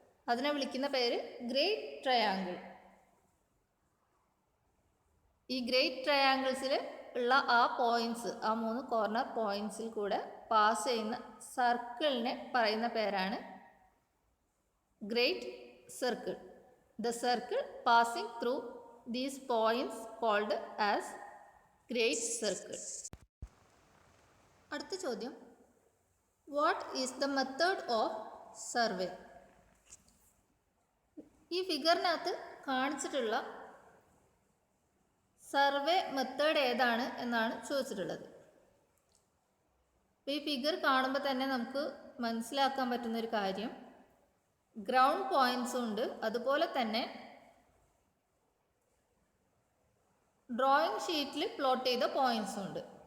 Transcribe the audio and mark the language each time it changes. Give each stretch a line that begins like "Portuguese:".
Malayalam: അതിനെ വിളിക്കുന്ന പേര് ഗ്രേറ്റ് ട്രയാങ്കിൾ. ഈ ഗ്രേറ്റ് ട്രയാങ്കിൾസിൽ ഉള്ള ആ പോയിൻറ്റ്സ്, ആ 3 കോർണർ പോയിൻറ്റ്സിൽ കൂടെ പാസ് ചെയ്യുന്ന സർക്കിളിനെ പറയുന്ന പേരാണ് great circle.
English: The circle passing through these points called as great circle.
Malayalam: അടുത്ത ചോദ്യം,
English: What is the method of survey?
Malayalam: ഈ ഫിഗറിനകത്ത് കാണിച്ചിട്ടുള്ള സർവേ മെത്തേഡ് ഏതാണ് എന്നാണ് ചോദിച്ചിട്ടുള്ളത്. ഈ ഫിഗർ കാണുമ്പോൾ തന്നെ നമുക്ക് മനസ്സിലാക്കാൻ പറ്റുന്നൊരു കാര്യം, ഗ്രൗണ്ട് പോയിൻറ്റ്സും ഉണ്ട്, അതുപോലെ തന്നെ ഡ്രോയിങ് ഷീറ്റിൽ പ്ലോട്ട് ചെയ്ത പോയിൻറ്റ്സും ഉണ്ട്.